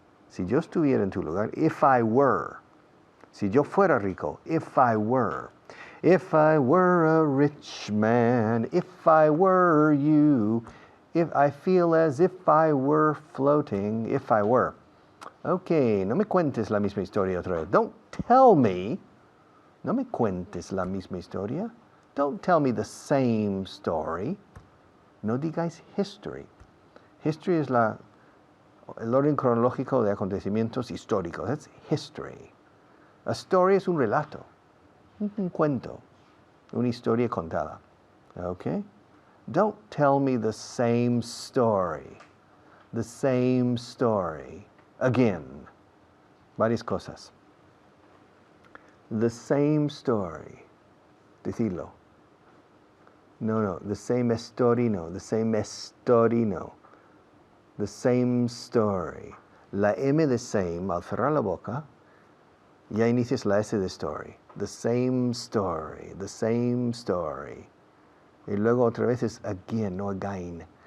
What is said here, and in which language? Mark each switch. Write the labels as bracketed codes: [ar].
[es] Si yo estuviera en tu lugar, [en] if I were. [es] Si yo fuera rico, if I were. [en] If I were a rich man, if I were you, if I feel as if I were floating, if I were. [es] Okay, no me cuentes la misma historia otra vez. [en] Don't tell me, [es] no me cuentes la misma historia. [en] Don't tell me the same story. [es] No digáis history. History es el orden cronológico de acontecimientos históricos. [en] That's history. A story [es] es un relato, un cuento, una historia contada. [en] Okay? Don't tell me the same story. The same story. Again. [es] Varias cosas. [en] The same story. Decirlo. No, the same story, no. The same story, no. The same story. [es] La M de same, al cerrar la boca, ya inicias la S de story. [en] The same story, the same story. [es] Y luego otra vez es again, no again.